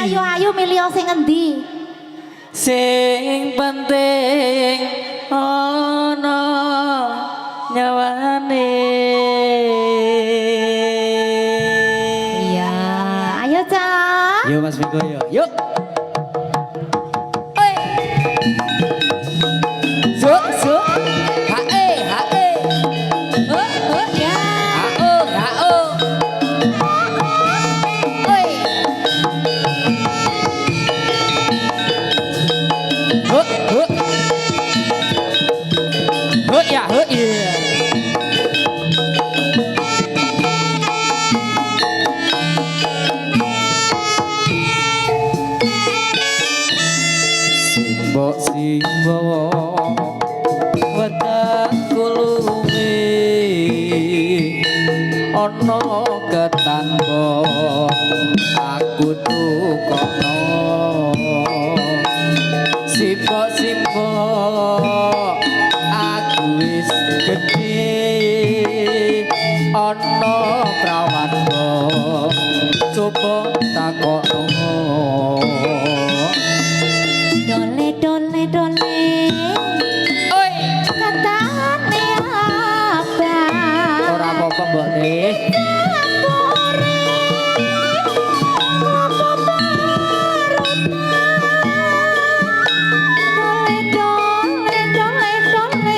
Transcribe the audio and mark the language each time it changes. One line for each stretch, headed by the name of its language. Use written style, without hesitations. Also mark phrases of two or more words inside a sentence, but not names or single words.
Javanese: ayu-ayu milih sing endi Sing penting ana nyawane. Iya, ayo Cak. Yuk Mas Miko yuk. Yuk. Zuk zuk. Hae hae. Ya. Hao hao. Oi. Huk huk. Huk ya huk ya. Simbok simbok wedak kulume ana ketanbo aku tukokno simbok simbok aku wis gedhe ana prawanbo coba takokno. Dole dole dole. Oi, Katane apa? ora apa-apa mbok nih. Dole dole dole.